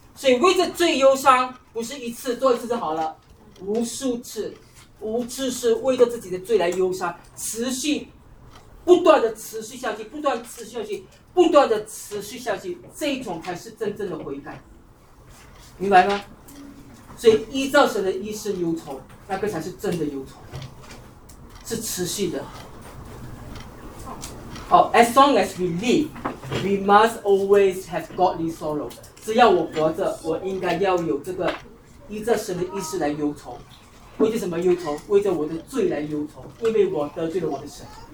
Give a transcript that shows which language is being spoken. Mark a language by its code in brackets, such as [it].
[zh] 所以为着罪忧伤，不是一次做一次就好了，无数次，无次是为着自己的罪来忧伤，持续，不断的持续下去，不断持续下去，不断的持续下去，这种才是真正的悔改，明白吗？所以依照神的意思忧愁，那个才是真的忧愁，是持续的。 [en] Oh, as long as we live, we must always have godly sorrow. [zh] 只要我活着，我应该要有这个依着神的意思来忧愁。为着什么忧愁？为着我的罪来忧愁，因为我得罪了我的神。